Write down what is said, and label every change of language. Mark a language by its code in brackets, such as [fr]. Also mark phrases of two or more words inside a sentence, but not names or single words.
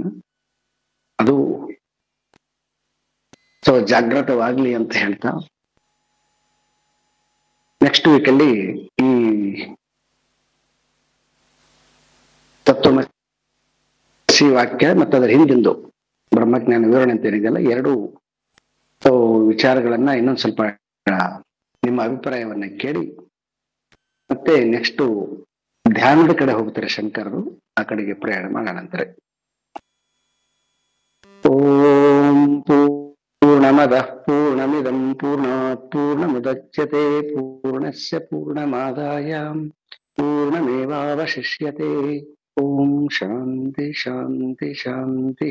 [kn] ಅದು ಸೊ ಜಾಗೃತವಾಗ್ಲಿ ಅಂತ ಹೇಳ್ತಾ [en] next week [kn] ಅಲ್ಲಿ ಈ ತತ್ವಮಸಿ ವಾಕ್ಯ ಮತ್ತು ಅದರ ಹಿಂದಿಂದು ಬ್ರಹ್ಮಜ್ಞಾನ ವಿವರಣೆ ಅಂತ ಏನಿದೆಯಲ್ಲ, ಎರಡು ವಿಚಾರಗಳನ್ನ ಇನ್ನೊಂದು ಸ್ವಲ್ಪ ನಿಮ್ಮ ಅಭಿಪ್ರಾಯವನ್ನ ಕೇಳಿ ಮತ್ತೆ ನೆಕ್ಸ್ಟ್ ಧ್ಯಾನದ ಕಡೆ ಹೋಗ್ತಾರೆ ಶಂಕರರು, ಆ ಕಡೆಗೆ ಪ್ರಯಾಣ ಮಾಡೋಣಂತಾರೆ. [sa] ಓಂ ಪೂರ್ಣಮದಃ ಪೂರ್ಣಮಿದಂ ಪೂರ್ಣಾತ್ ಪೂರ್ಣಮುದಚ್ಯತೆ ಪೂರ್ಣಸ್ಯ ಪೂರ್ಣಮಾದಾಯ ಪೂರ್ಣಮೇವಾವಶಿಷ್ಯತೆ. ಓಂ ಶಾಂತಿ ಶಾಂತಿ ಶಾಂತಿ.